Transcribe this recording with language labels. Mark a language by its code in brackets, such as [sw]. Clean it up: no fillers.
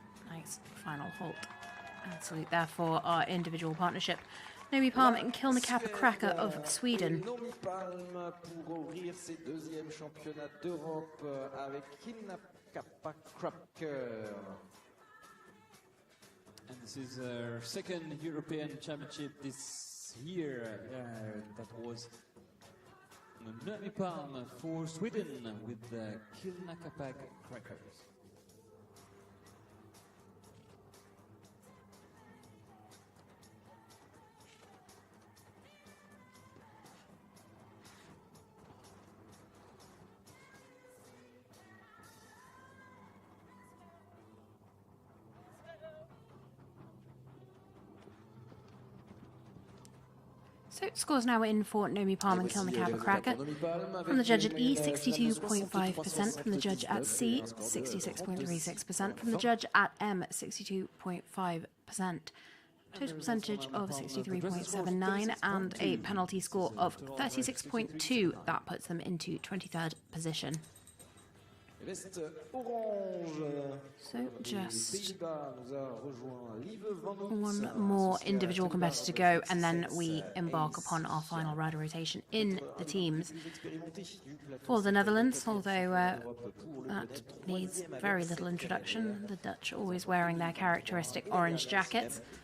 [en] Nice final halt and salute there for our individual partnership. Nomi Palm and Kilner Kappa Cracker of Sweden. [fr] Nomi Palm pour ouvrir ses deuxièmes championnats d'Europe avec Kilner Kappa Cracker. [en] And this is our second European Championship this year. That was Nomi Palm for Sweden with the Kilner Kappa Crackers. So scores now in for Nomi Palm and Kilner Kappa Cracker. From the judge at E, 62.5%. From the judge at C, 66.36%. From the judge at M, 62.5%. Total percentage of 63.79 and a penalty score of 36.2. That puts them into 23rd position. [fr] Veste orange. [en] So just [fr] Pays-Bas nous a rejoint Lieve van Oort, [en] one more individual competitor to go, and then we embark upon our final rider rotation in the teams. For the Netherlands, although that needs very little introduction, the Dutch always wearing their characteristic orange jackets.